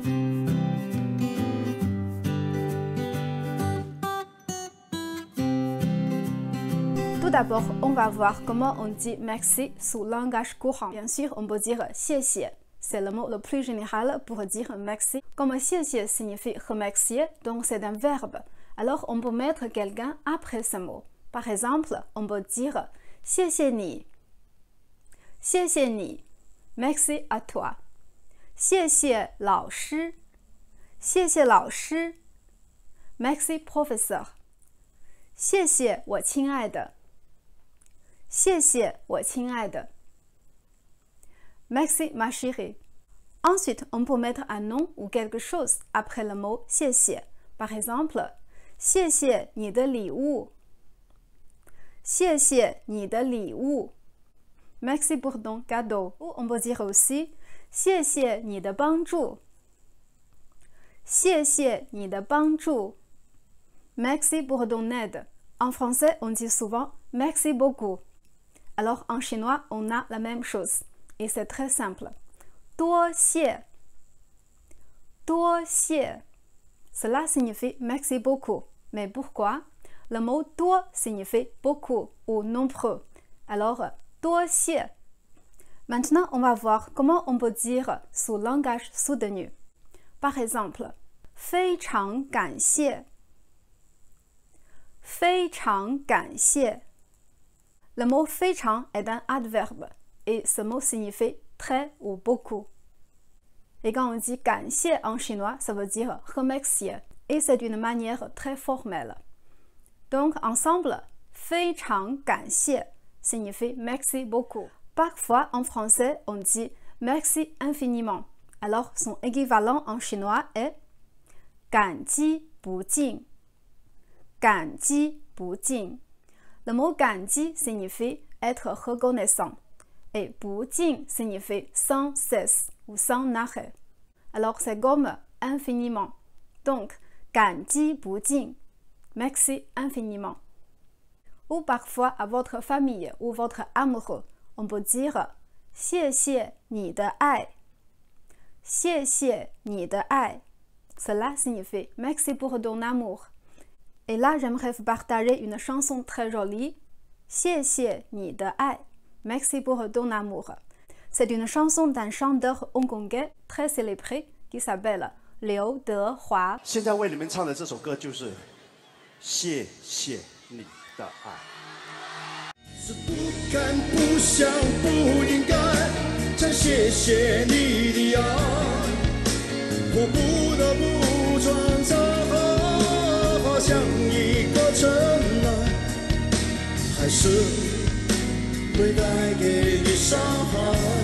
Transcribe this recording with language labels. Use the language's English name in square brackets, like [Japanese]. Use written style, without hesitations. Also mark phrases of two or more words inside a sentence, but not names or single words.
[French] Tout d'abord, on va voir comment on dit merci sous langage courant. Bien sûr, on peut dire 谢谢. C'est le mot le plus général pour dire merci. Comme 谢谢 signifie remercier, donc c'est un verbe. Alors, on peut mettre quelqu'un après ce mot. Par exemple, on peut dire [Chinese] 谢谢你. 谢谢你. [French] Merci à toi. [Chinese] 谢谢老师. 谢谢老师. [French] Merci professeur. [Chinese] 谢谢我亲爱的. 谢谢我亲爱的. [French] Merci ma chérie. Ensuite, on peut mettre un nom ou quelque chose après le mot 谢谢. Par exemple, [Chinese] 谢谢你的礼物. 谢谢你的礼物. [French] Merci pour ton cadeau. Ou on peut dire aussi [Chinese] 谢谢你的帮助. 谢谢你的帮助. [French] Merci pour ton aide. En français, on dit souvent merci beaucoup. Alors en chinois, on a la même chose. Et c'est très simple. [Chinese] 多谢. 多谢. [French] Cela signifie merci beaucoup. Mais pourquoi? Le mot 多 signifie beaucoup ou nombreux. Alors, [Chinese] 多谢. [French] Maintenant, on va voir comment on peut dire sous langage soutenu. Par exemple, [Chinese] 非常感谢. 非常感谢. [French] Le mot 非常 est un adverbe et ce mot signifie très ou beaucoup. Et quand on dit 感谢 en chinois, ça veut dire remercier et c'est d'une manière très formelle. Donc ensemble, [Chinese] 非常感谢 [French] signifie merci beaucoup. Parfois en français, on dit merci infiniment. Alors son équivalent en chinois est 感激不尽. [Chinese] 感激不尽. [French] Le mot 感激 signifie être reconnaissant et 不尽 signifie sans cesse ou sans arrêt. Alors c'est comme infiniment. Donc 感激不尽, merci infiniment. Ou parfois à votre famille ou votre amoureux, on peut dire [Chinese] 谢谢你的爱. 谢谢你的爱. [French] Cela signifie merci pour ton amour. Et là, j'aimerais vous partager une chanson très jolie. [Chinese] 谢谢你的爱. [French] Merci pour ton amour. C'est une chanson d'un chanteur hongkongais très célébré qui s'appelle Liu Dehua. [Chinese] 现在为你们唱的这首歌就是谢谢你的爱。是不敢不想不应该再谢谢你的爱，我不得不装作像一个尘埃，还是会带给你伤害。